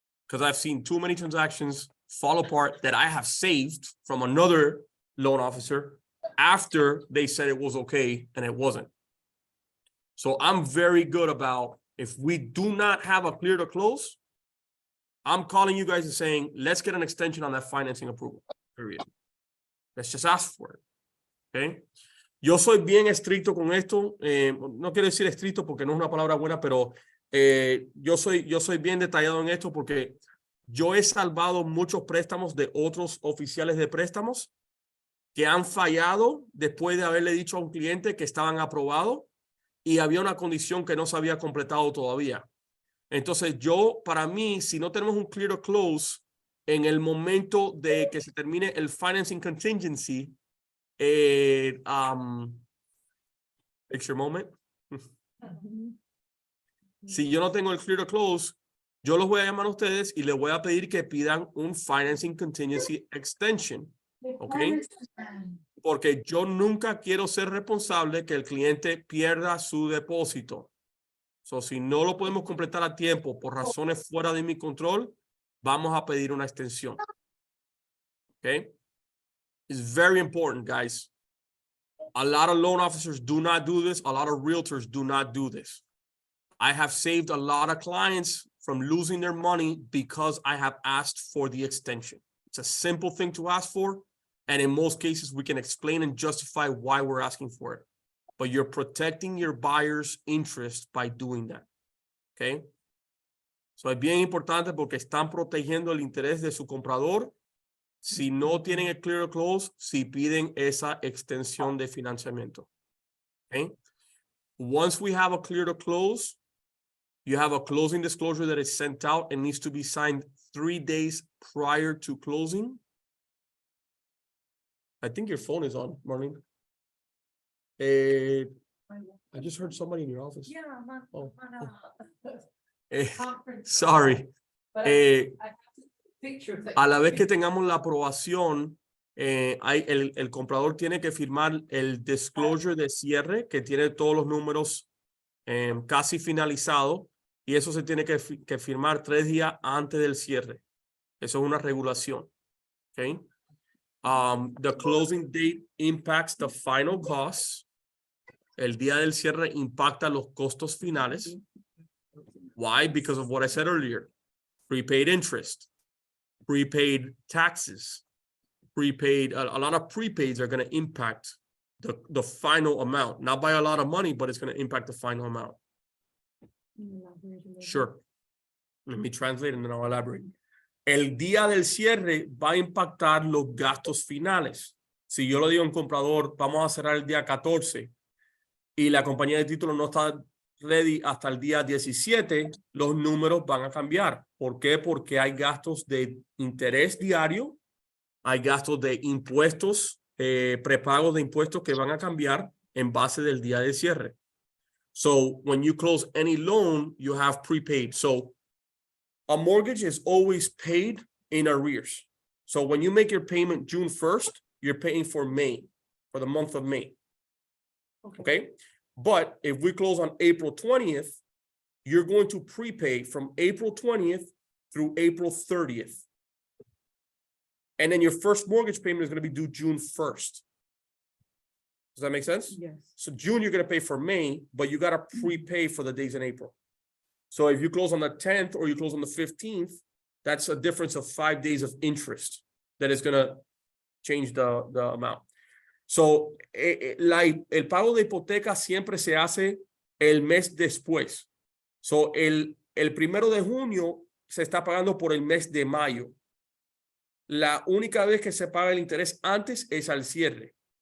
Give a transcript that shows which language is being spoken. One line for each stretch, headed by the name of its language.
English: Because I've seen too many transactions fall apart that I have saved from another loan officer after they said it was okay and it wasn't. So I'm very good about if we do not have a clear to close, I'm calling you guys and saying, let's get an extension on that financing approval, period. Let's just ask for it, okay?
Spanish: Yo soy bien estricto con esto, no quiero decir estricto porque no es una palabra buena, pero yo soy bien detallado en esto porque yo he salvado muchos préstamos de otros oficiales de préstamos que han fallado después de haberle dicho a un cliente que estaban aprobados y había una condición que no se había completado todavía. Entonces para mí, si no tenemos un clear to close en el momento de que se termine el financing contingency, picture moment. Si yo no tengo el clear to close, yo los voy a llamar a ustedes y les voy a pedir que pidan un financing contingency extension. ¿Ok? Porque yo nunca quiero ser responsable que el cliente pierda su depósito. So, si no lo podemos completar a tiempo por razones fuera de mi control, vamos a pedir una extensión.
English: Okay? It's very important, guys. A lot of loan officers do not do this. A lot of realtors do not do this. I have saved a lot of clients from losing their money because I have asked for the extension. It's a simple thing to ask for. And in most cases, we can explain and justify why we're asking for it. But you're protecting your buyer's interest by doing that. Okay?
Spanish: So es bien importante porque están protegiendo el interés de su comprador. Si no tienen el clear close, si piden esa extensión de financiamiento.
English: Okay? Once we have a clear to close, you have a closing disclosure that is sent out and needs to be signed 3 days prior to closing. I think your phone is on, Marlene. I just heard somebody in your office. Yeah, I'm on, Oh. I'm on conference. Sorry. But Eh, I have to picture that.
Spanish: A la vez que tengamos la aprobación, el comprador tiene que firmar el disclosure de cierre que tiene todos los números casi finalizados y eso se tiene que firmar 3 días antes del cierre. Eso es una regulación.
English: Okay? The closing date impacts the final costs.
Spanish: El día del cierre impacta los costos finales.
English: Why? Because of what I said earlier. Prepaid interest, prepaid taxes, prepaid, a lot of prepaids are going to impact the final amount. Not by a lot of money, but it's going to impact the final amount. Sure. Let me translate and then I'll elaborate.
Spanish: El día del cierre va a impactar los gastos finales. Si yo le digo a un comprador, vamos a cerrar el día 14, y la compañía de título no está ready hasta el día 17, los números van a cambiar. ¿Por qué? Porque hay gastos de interés diario, hay gastos de impuestos, prepagos de impuestos que van a cambiar en base del día de cierre.
English: So when you close any loan, you have prepaid. So a mortgage is always paid in arrears. So when you make your payment June 1st, you're paying for May, for the month of May. Okay? But if we close on April 20th, you're going to prepay from April 20th through April 30th. And then your first mortgage payment is going to be due June 1st. Does that make sense? Yes. So June, you're going to pay for May, but you got to prepay for the days in April. So if you close on the 10th or you close on the 15th, that's a difference of 5 days of interest that is going to change the amount.
Spanish: So el pago de hipoteca siempre se hace el mes después. So el 1 de junio se está pagando por el mes de mayo. La única vez que se paga el interés antes es al cierre.